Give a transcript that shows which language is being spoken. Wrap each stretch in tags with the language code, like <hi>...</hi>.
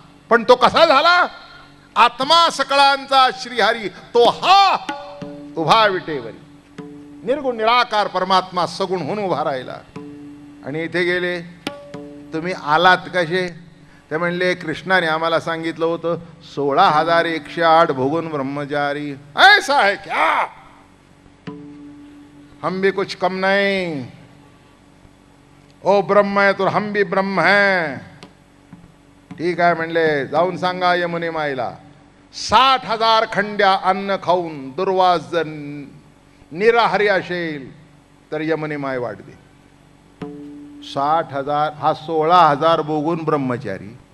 <mr>पण तो कसा झाला, आत्मा सकळांचा श्रीहरी तो हा उभा विटेवरी. निर्गुण निराकार परमात्मा सगुण होऊन उभा राहिला. आणि इथे गेले, तुम्ही आलात कसे, ते म्हणले कृष्णाने आम्हाला सांगितलं होतं 16,108 भोगून ब्रह्मचारी.</mr> <hi>ऐसा है क्या, हम भी कुछ कम नहीं. ओ ब्रह्म है तो हम भी ब्रह्म है.</hi> <mr>ठीक आहे म्हणले, जाऊन सांगा यमुने माईला 60,000 खंड्या अन्न खाऊन दुर्वास जर निराहारी असेल तर यमुने माय वाढते. 60,000 हा 16,000 भोगून ब्रह्मचारी.</mr>